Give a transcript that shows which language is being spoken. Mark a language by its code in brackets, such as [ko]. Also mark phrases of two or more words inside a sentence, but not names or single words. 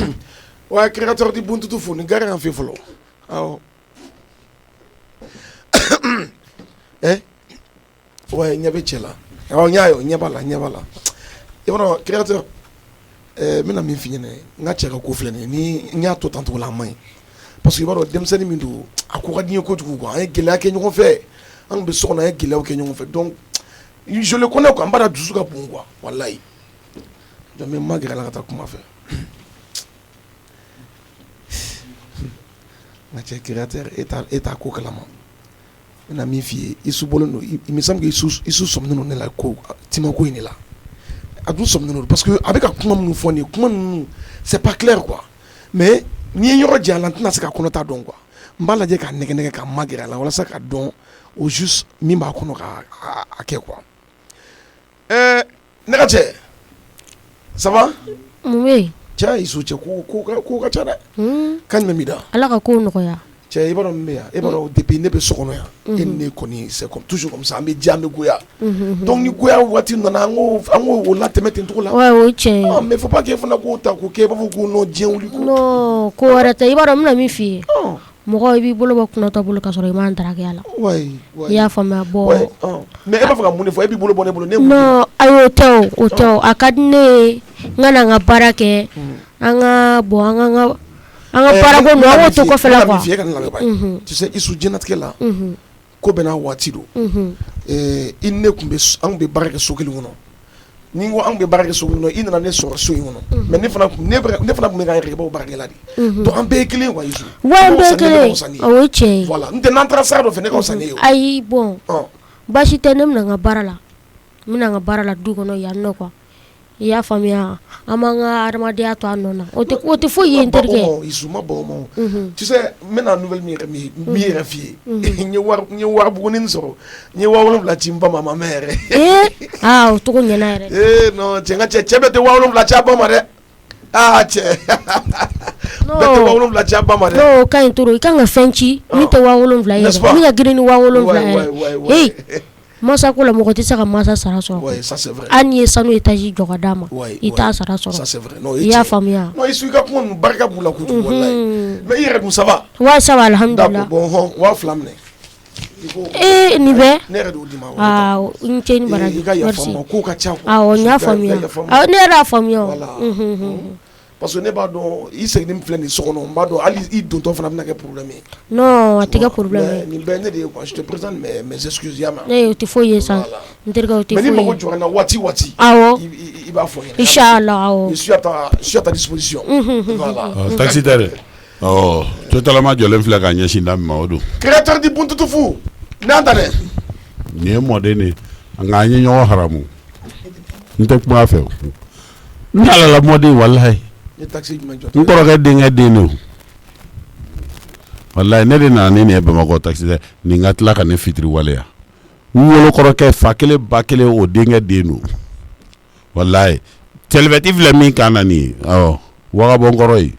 [bm] Wa créateur di buntutu fo ni gari an fi fɔlɔ awɔ ouais ɲɛ bɛ cɛ la awɔ ɲa yo ɲɛ b'a la i b'a dɔn créateur n bɛna min f'i ɲɛna n ka cɛ ka ko filɛ nin ye ni n y'a to tan cogo la a man ɲi. [fr] Parce que [bm] i b'a dɔn denmisɛnnin min don a ko ka di n ye kojugu quoi an ye gɛlɛya kɛ ɲɔgɔn fɛ an bɛ so kɔnɔ an ye gɛlɛyaw kɛ ɲɔgɔn fɛ [fr] donc je le connais quoi [bm] n b'a dusu ka bon quoi walayi donc n ma gɛrɛ la ka taa kuma fɛ n ka cɛ créateur e t'a ko kalama n bɛna min f'i ye i su bɔlen don [fr] il me semble que [bm] i su sɔminen don ne la ko Tima ko in de la a dun sɔminen [fr] parce que [bm] a bɛ ka kuma minnu fɔ nin ye kuma ninnu [fr] c'est pas clair quoi mais [bm] n'i ye yɔrɔ jan la n tɛna se ka kɔnɔta dɔn quoi n b'a lajɛ ka nɛgɛ ka magɛrɛ a la walasa ka dɔn [fr] au juste [bm] min b'a kɔnɔ ka kɛ quoi ne ka cɛ [fr] ça va oui [bm] cɛ Isu cɛ ko ka ca dɛ kan jumɛn b'i da Ala ka ko nɔgɔya cɛ i b'a dɔn min bɛ yan e b'a dɔn depuis ne bɛ so kɔnɔ yan e ni ne kɔni [fr] c'est comme toujours comme ça [bm] an bɛ diya an bɛ goya donc ni goya waati nana an k'o latɛmɛ ten cogo la ouais o tiɲɛ [fr] mais faut pas que [bm] fana k'o ta k'o kɛ i b'a fɔ ko non diɲɛ wuli ko non ko wɛrɛ tɛ i b'a dɔn n bɛna min f'i ye mɔgɔ i b'i bolo bɔ kunatɔ bolo ka sɔrɔ i m'an daraki a la i y'a faamuya bɔ mais e b'a fɛ ka mun de fɔ e b'i bolo bɔ ne bolo non ayi o tɛ o a ka di ne ye n ka na n ka baara kɛ an ka bɔ an ka baara ko ninnu an k'o to kɔfɛ la quoi [fr] tu sais [bm] Isu diɲɛlatigɛ la ko bɛɛ n'a waati don i ne tun bɛ an tun bɛ baara kɛ so kelen kɔnɔ ni n ko an tun bɛ baara kɛ so kelen kɔnɔ i nana ne sɔrɔ so in kɔnɔ mais ne fana tun bɛ k'an yɛrɛ kɛ baw baarakɛla de donc an bɛɛ ye kelen quoi Isu an bɛɛ ye kelen o ye tiɲɛ ye voilà n tɛ n'an taara sira dɔ fɛ ne ka fisa ne ye ayi bon baasi tɛ ne bɛna n ka baara la n bɛna n ka baara la du kɔnɔ yan nɔ quoi i y'a faamuya an b'an ka adamadenya to an nɔ na o tɛ foyi ye n terikɛ Isu ma bɔ ma [fr] tu sais [bm] n bɛna nouvelle min yɛrɛ f'i ye n ye wari buguni sɔrɔ n ye 7,000 ci n ba ma ma mɛn yɛrɛ o cogo ɲɛna yɛrɛ non cɛ n ka cɛ bɛɛ tɛ 7,000 ci a ba ma dɛ cɛ bɛɛ tɛ 7,000 ci a ba ma dɛ n'o ka ɲi toro i kan ka fɛn ci min tɛ 7,000 ye min ka girin ni 7,000 yɛrɛ masa ko la mɔgɔ tɛ se ka masa sara sɔrɔ hali n'i ye sanu étage jɔ ka d'a ma i t'a sara sɔrɔ i y'a faamuya non Isu i ka kuma ninnu barika b'u la kojugu walayi mais i yɛrɛ dun [fr] ça va ouais ça va alhamdulillah [bm] bon 2,000 minɛ nin bɛɛ ne yɛrɛ de y'o di ma n cɛ ni baraji i ka yafa n ma kow ka ca awɔ n y'a faamuya ne yɛrɛ y'a faamuya parce que ne b'a dɔn i seginni filɛ nin so kɔnɔ n b'a dɔn hali i dontɔ fana bɛna kɛ problème ye non a tɛ kɛ problème ye nin bɛɛ ne de ye quoi [fr] je te présente mes excuses [bm] y'a mɛn o tɛ foyi ye sa n terikɛ o tɛ foyi ye mais ni mago jɔra n na waati awɔ i b'a fɔ n ɲɛna inchallah awɔ [fr] je suis à ta disposition [bm] voilà taxitaire totalama jɔlen filɛ ka ɲɛsin da min ma o don créateur di Buntutufu n'an ta dɛ nin ye mɔden de nka an ye ɲɔgɔn haramu n tɛ kuma a fɛ n yalala mɔden walayi n kɔrɔkɛ denkɛ den de walayi ne de nana ni nin ye Bamakɔ taxitaire nin ka tila ka ne fitiri waleya n wolokɔrɔkɛ fa kelen ba kelen o denkɛ den don walayi sɛlɛbɛti filɛ min kan na nin ye wagabɔ n kɔrɔ ye